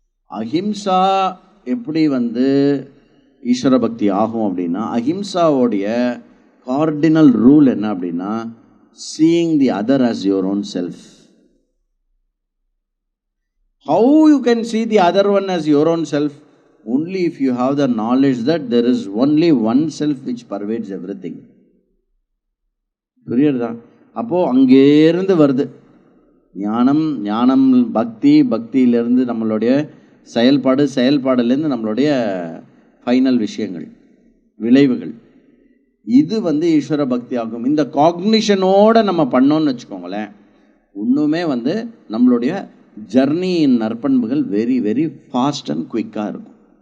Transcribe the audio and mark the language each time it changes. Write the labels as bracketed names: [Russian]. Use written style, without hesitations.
[Tamil] அஹிம்சா எப்படி ஈஸ்வர பக்தி ஆகும் அப்படின்னா, அஹிம்சாவோடைய கார்டினல் ரூல் என்ன அப்படின்னா, [English] seeing the other as your own self. How you can see the other one as your own self? Only if you have the knowledge that there is only one self which pervades everything. [Tamil] புரியுறதா? அப்போது அங்கேருந்து வருது ஞானம், ஞானம் பக்தியிலேருந்து நம்மளுடைய செயல்பாடுலேருந்து நம்மளுடைய final விஷயங்கள், விளைவுகள். இது ஈஸ்வர பக்தி ஆகும். இந்த காக்னிஷனோடு நம்ம பண்ணோன்னு வச்சுக்கோங்களேன், இன்னுமே நம்மளுடைய ஜர்னியின் நற்பண்புகள் [English] very very fast and [Tamil] குயிக்காக இருக்கும்.